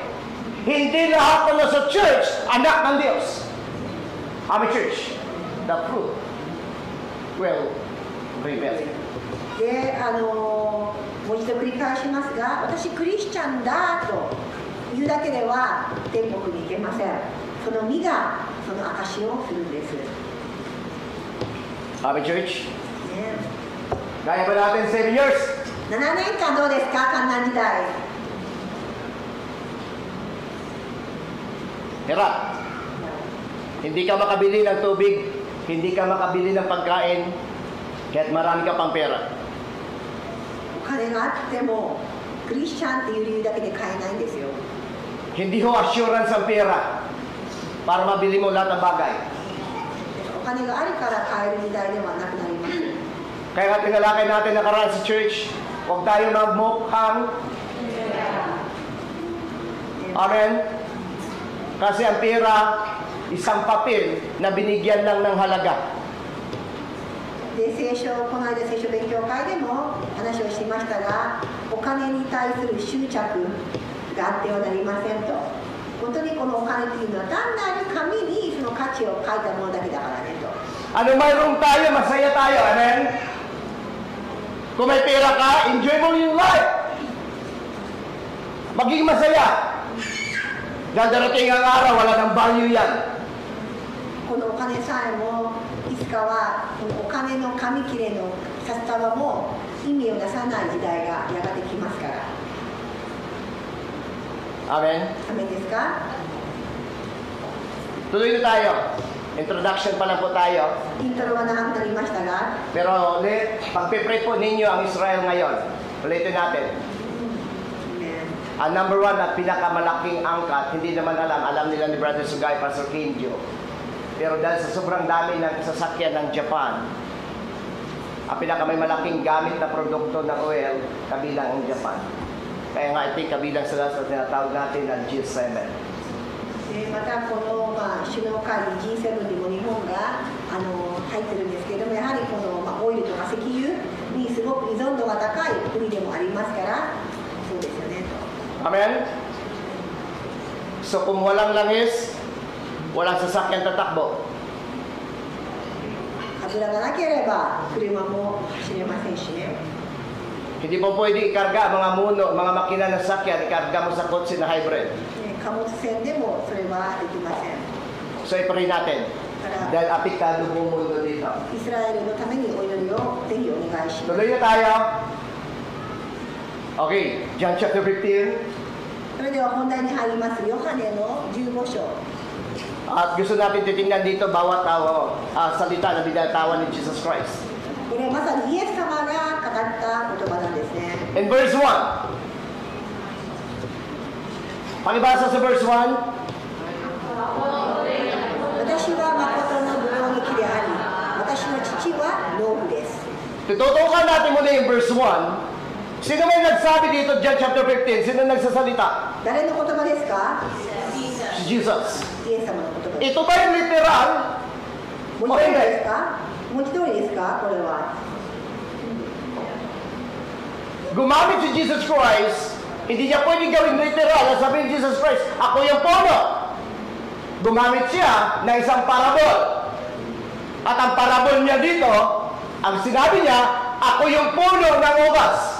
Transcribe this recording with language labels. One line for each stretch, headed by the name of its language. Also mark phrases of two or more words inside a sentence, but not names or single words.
Filipino: Hindi lahat na nasa church, anak ng Diyos. Ami church,
English: the fruit will reveal.
Japanese: で、もう一度繰り返しますが、私クリスチャンだと言うだけでは天国に行けません。その実がその証をするんです。
Filipino: Ami church,
Japanese: ね、
Filipino: kaya ba natin 7 years?
Japanese: 7 年間どうですか、観覧時代。
Filipino: Hirap. Hindi ka makabili ng tubig, hindi ka makabili ng pagkain, kahit marami ka pang pera.
Japanese: お金があってもクリスチャンっていう理由だけで買えないんですよ。
Filipino: Hindi ho assurance ang pera para mabili mo lahat ng bagay.
Japanese: お金があるから買える時代ではなくなります。
Filipino: Kaya nga tinalakay natin nakaraan sa church, huwag tayo magmukhang. Amen? Kasi ang pera, isang papel na binigyan lang ng halaga.
Japanese: で、この間聖書勉強会でも話をしましたが、お金に対する執着があってはなりませんと。本当にこのお金というのは単なる紙にその価値を書いたものだけだからねと。
Filipino: Ano mayroong tayo, masaya tayo. Amen? Kung may pera ka, enjoy mo yung life. Maging masaya. Darating ang araw, wala nang value yan.
Japanese: このお金さえもいつかはこのお金の紙切れの札束も意味をなさない時代がやがて来ますから。
Filipino: Amen?
Japanese: ダメですか？
Filipino: Tuloy na tayo. Introduction pa lang po tayo.
Japanese: イントロは長くなりましたが、
Filipino: Pero pagpipray po ninyo ang Israel ngayon. Ulitin natin. Ang number 1 at pinakamalaking angkat, hindi naman alam nila ni Brother Sugay, Pastor Kenjo. Pero dahil sa sobrang dami ng sasakyan ng Japan, ang pinakamay malaking gamit na produkto ng oil, kabilang ang Japan. Kaya nga ito kabilang sila sa tinatawag natin ng G7.
Japanese: またこの、首脳会議 G7 にも日本が入ってるんですけれども、やはりこの、オイルとか石油にすごく依存度が高い国でもありますから、そうですよね。
Filipino: Amen? So kung walang langis, walang sasakyan tatakbo.
Japanese: 油がなければ車も走れませんしね。
Filipino: Hindi po pwede ikarga mga muno, mga makina na sakyan, ikarga mo sa kotse na hybrid.
Japanese: 貨物船でもそれはできません。
Filipino: So ipray natin. Dahil apektado po mundo dito.
Japanese: イスラエルのためにお祈りをぜひお願いします。
Filipino: Tuloy na tayo. Okay, John chapter 15.
Japanese: それでは本題に入ります。ヨハネの15章。
Filipino: At gusto natin titingnan dito bawat salita na binatawan ni Jesus Christ.
Japanese: これはまさにイエス様が語った言葉なんですね。
Filipino: In verse 1. Pakibasa sa verse 1.
Japanese: 私は誠のブドウの木であり、私の父は農夫です。
Filipino: Tututukan natin muna yung verse 1. Sino may nagsabi dito, John chapter 15? Sino nagsasalita?
Japanese: 誰の言葉ですか？
Filipino: Si Jesus.
Japanese: イエス様の言葉です。
Filipino: Ito ba yung literal?
Japanese: 文字通りですか？文字通りですか？これは。
Filipino: Gumamit si Jesus Christ, hindi niya pwedeng gawin literal. Sabihin Jesus Christ, ako yung puno. Gumamit siya ng isang parabol. At ang parabol niya dito, ang sinabi niya, ako yung puno ng ubas.